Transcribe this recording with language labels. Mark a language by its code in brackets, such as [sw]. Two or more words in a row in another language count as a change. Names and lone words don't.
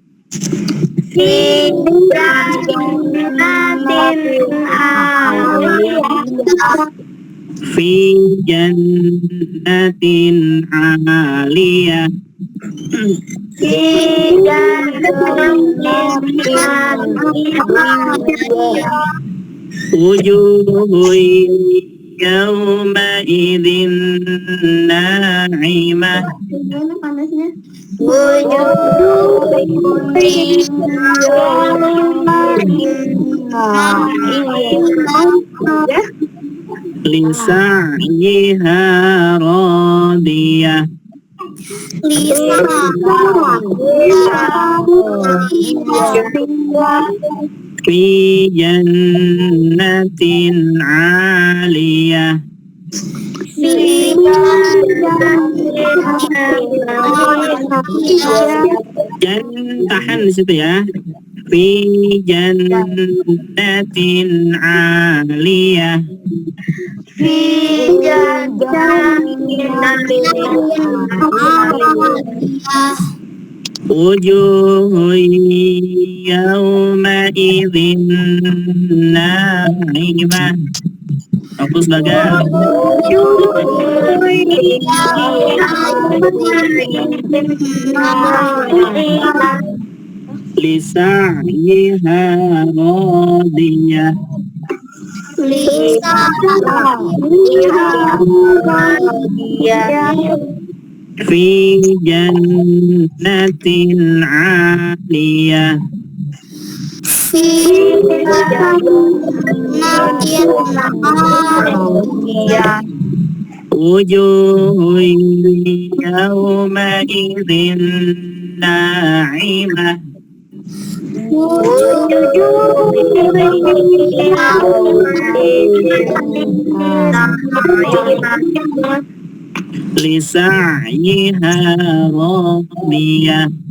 [ar] في جنة عالية. وجوه يومئذ ناعمة. لسعيها راضية. في جنة عالية. [id] Jangan tahan di situ ya. [ar] في جنة عالية. وجوه يومئذ ناعمة. Fokus Bagas. لسعيها راضية. في جنة عالية. وجوه يومئذ ناعمة. لسعيها راضية.